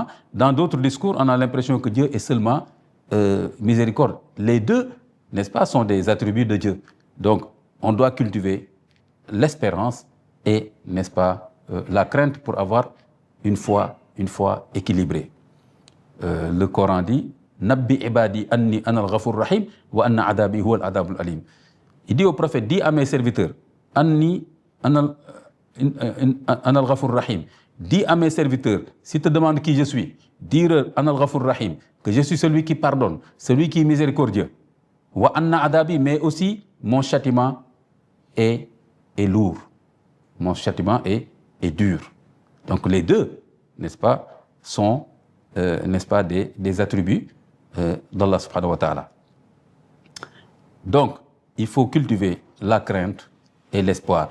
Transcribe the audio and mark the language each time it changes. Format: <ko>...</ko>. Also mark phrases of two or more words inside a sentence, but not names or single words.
<fr>Dans d'autres discours, on a l'impression que Dieu est seulement miséricorde. Les deux, n'est-ce pas, sont des attributs de Dieu. Donc, on doit cultiver l'espérance et, n'est-ce pas, la crainte pour avoir une foi équilibrée. Le Coran dit «</fr> <ar>نبئ عبادي أني أنا الغفور الرحيم وأن عذابي هو العذاب الأليم</ar> <fr>» Il dit au prophète, dis à mes serviteurs,</fr> <ar>أني أنا الغفور الرحيم.</ar> <fr>Dis à mes serviteurs, s'ils te demandent qui je suis, dire</fr> <ar>أنا الغفور الرحيم,</ar> <fr>que je suis celui qui pardonne, celui qui est miséricordieux.</fr> <ar>وأن عذابي,</ar> <fr>mais aussi mon châtiment est lourd. Mon châtiment est dur. Donc les deux, n'est-ce pas, sont, n'est-ce pas, des attributs d'Allah</fr> <ar>سبحانه وتعالى.</ar> <fr>Donc, il faut cultiver la crainte et l'espoir.</fr>